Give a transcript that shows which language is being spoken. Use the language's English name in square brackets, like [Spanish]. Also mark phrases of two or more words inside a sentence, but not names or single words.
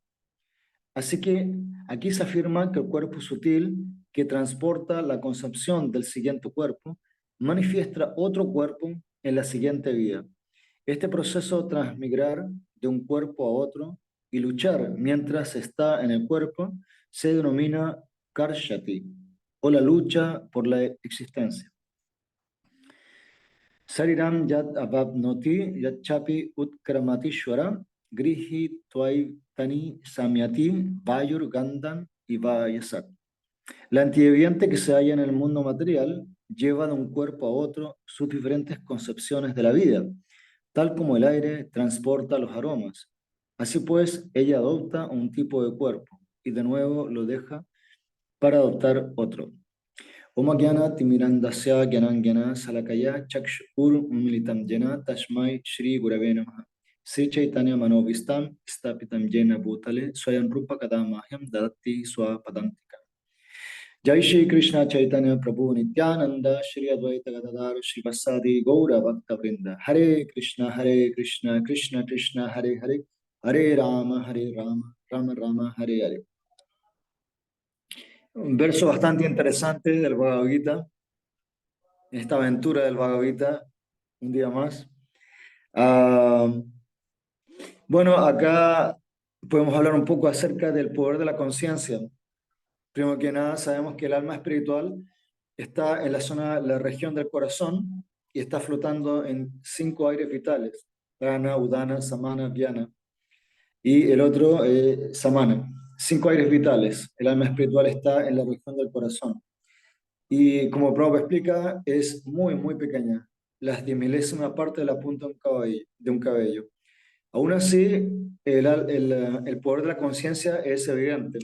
[Spanish] Así que aquí se afirma que el cuerpo sutil que transporta la concepción del siguiente cuerpo manifiesta otro cuerpo en la siguiente vida. Este proceso de transmigrar de un cuerpo a otro y luchar mientras está en el cuerpo se denomina karshati, o la lucha por la existencia. [Sanskrit] Sariram yad avapnoti yad chapi utkramatishvara grihi tvaitani samyati vayur gandan y vayasat. [Spanish] La entidad viviente que se halla en el mundo material lleva de un cuerpo a otro sus diferentes concepciones de la vida, tal como el aire transporta los aromas. Así pues, ella adopta un tipo de cuerpo y de nuevo lo deja para adoptar otro. [Sanskrit] Om Gyana Timirandasya Gyanangyana Salakaya Chakshur Militam Jena Tashmai Shri Gurave Namaha. Sri Chaitanya Manovistam Stapitam Jena Bhutale Swayam Rupa Kadamahyam Dadati Swapadantika. Jai Shri Krishna Chaitanya Prabhu Nityananda Shri Advaita Gadadhar Shri Vasadi Gaura Bhakta Vrinda. Hare Krishna Krishna Krishna Hare Hare Hare Rama Rama Rama Hare Hare. [Spanish] un verso bastante interesante del Bhagavad Gita, en esta aventura del Bhagavad Gita, un día más. Ah, bueno, acá podemos hablar un poco acerca del poder de la conciencia. Primero que nada, sabemos que el alma espiritual está en la zona, la región del corazón y está flotando en 5 aires vitales: [Sanskrit] prana, udana, samana, vyana. [Spanish] Y el otro, samana. 5 aires vitales. El alma espiritual está en la región del corazón. Y como Prabhupada explica, es muy, muy pequeña, las 10 milésima parte de la punta de un cabello. De un cabello. Aún así, el poder de la conciencia es evidente.